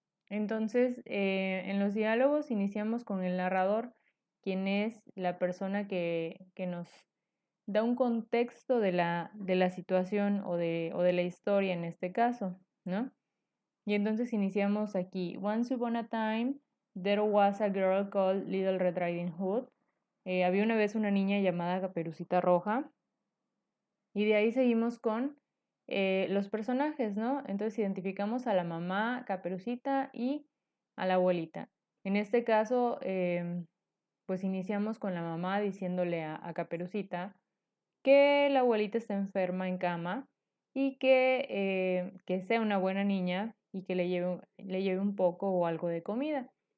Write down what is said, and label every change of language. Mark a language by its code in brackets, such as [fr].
[es] Entonces, en los diálogos iniciamos con el narrador, quien es la persona que nos da un contexto de la situación o de la historia en este caso, ¿no? Y entonces iniciamos aquí. [en] Once upon a time, there was a girl called Little Red Riding Hood. [es] Había una vez una niña llamada Caperucita Roja. Y de ahí seguimos con los personajes, ¿no? Entonces identificamos a la mamá Caperucita y a la abuelita. En este caso, pues iniciamos con la mamá diciéndole a Caperucita que la abuelita está enferma en cama y que sea una buena niña y que le lleve un poco o algo de comida.